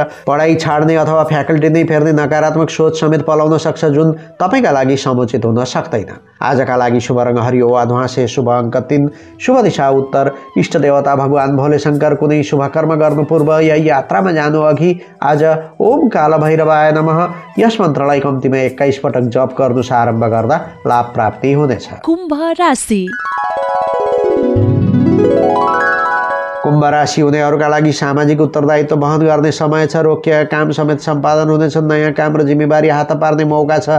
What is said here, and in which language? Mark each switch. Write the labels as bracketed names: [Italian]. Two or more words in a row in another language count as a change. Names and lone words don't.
[Nepali] पढाइ छाड्ने अथवा फ्याकल्टी नै फेर्ने नकारात्मक सोच समेत पलाउन सक्छ जुन तपाईँका लागि समुचित हुन सक्दैन। आजका लागि शुभ रङ हरियो वा ध्वाँसे, शुभ अङ्क 3, शुभ दिशा उत्तर, इष्ट देवता भगवान भोले शङ्कर। कुनै शुभ कर्म गर्नु पूर्व या यात्रामा जानु अघि आज [Sanskrit] ओम काल भैरवाय नमः [Nepali] यस मन्त्रलाई कम्तीमा 21 पटक जप गर्नुहोस्। आरम्भ गर्दा लाभ प्राप्ति हुनेछ। कुम्भ राशि। कुम्भ राशि हुनेहरूका लागि सामाजिक उत्तरदायित्व वहन गर्ने समय छ। रोकिएका काम समेत सम्पादन हुनेछन्। नयाँ काम र जिम्मेवारी हात पार्ने मौका छ।